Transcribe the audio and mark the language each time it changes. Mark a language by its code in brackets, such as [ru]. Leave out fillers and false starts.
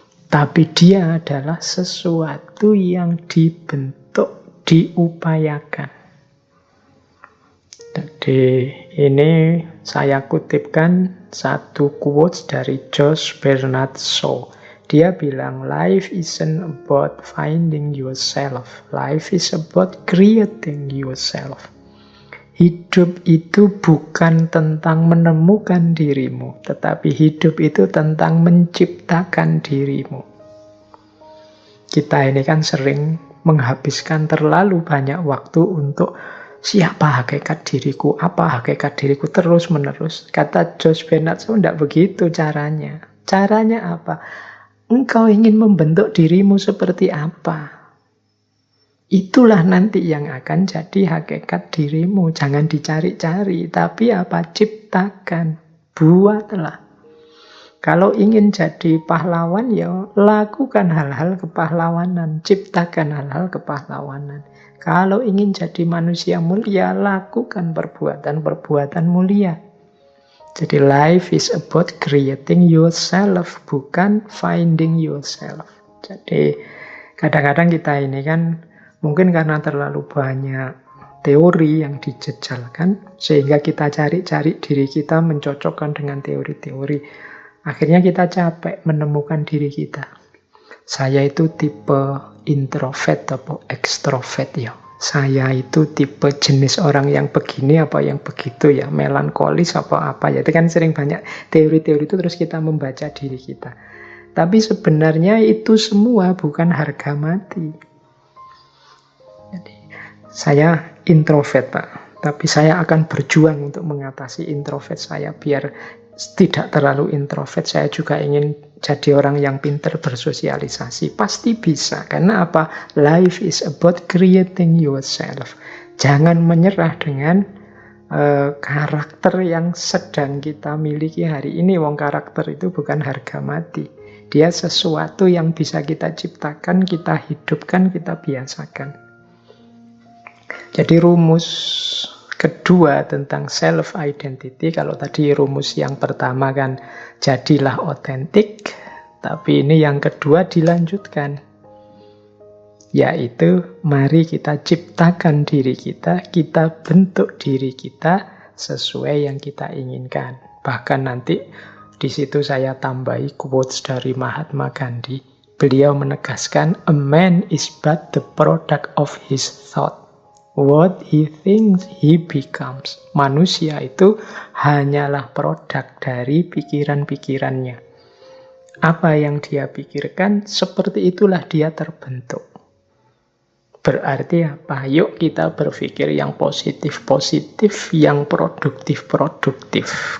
[id] Tapi dia adalah sesuatu yang dibentuk, diupayakan. Jadi ini saya kutipkan satu quotes dari Josh Bernard Shaw. Dia bilang, [en] life isn't about finding yourself. Life is about creating yourself. [id] Hidup itu bukan tentang menemukan dirimu, tetapi hidup itu tentang menciptakan dirimu. Kita ini kan sering menghabiskan terlalu banyak waktu untuk siapa hakikat diriku, apa hakikat diriku, terus-menerus. Kata Josh Bernard Shaw, tidak begitu caranya. Caranya apa? Engkau ingin membentuk dirimu seperti apa? Itulah nanti yang akan jadi hakikat dirimu. Jangan dicari-cari, tapi apa? Ciptakan, buatlah. Kalau ingin jadi pahlawan, ya lakukan hal-hal kepahlawanan, ciptakan hal-hal kepahlawanan. Kalau ingin jadi manusia mulia, lakukan perbuatan-perbuatan mulia. Jadi [en] life is about creating yourself, [id] bukan [en] finding yourself. [id] Jadi kadang-kadang kita ini kan mungkin karena terlalu banyak teori yang dijejalkan, sehingga kita cari-cari diri kita mencocokkan dengan teori-teori. Akhirnya kita capek menemukan diri kita. Saya itu tipe introvert atau ekstrovert ya. Saya itu tipe jenis orang yang begini apa yang begitu ya. Melankolis apa ya. Itu kan sering banyak teori-teori itu terus kita membaca diri kita. Tapi sebenarnya itu semua bukan harga mati. Saya introvert, Pak. Tapi saya akan berjuang untuk mengatasi introvert saya. Biar tidak terlalu introvert, saya juga ingin jadi orang yang pintar bersosialisasi. Pasti bisa. Karena apa? [en] Life is about creating yourself. [id] Jangan menyerah dengan karakter yang sedang kita miliki hari ini. Wong karakter itu bukan harga mati. Dia sesuatu yang bisa kita ciptakan, kita hidupkan, kita biasakan. Jadi rumus kedua tentang self-identity, kalau tadi rumus yang pertama kan jadilah otentik, tapi ini yang kedua dilanjutkan. Yaitu mari kita ciptakan diri kita bentuk diri kita sesuai yang kita inginkan. Bahkan nanti di situ saya tambahi quotes dari Mahatma Gandhi. Beliau menegaskan, [en] a man is but the product of his thought. What he thinks, he becomes. [id] Manusia itu hanyalah produk dari pikiran-pikirannya. Apa yang dia pikirkan, seperti itulah dia terbentuk. Berarti apa? Yuk kita berpikir yang positif-positif, yang produktif-produktif.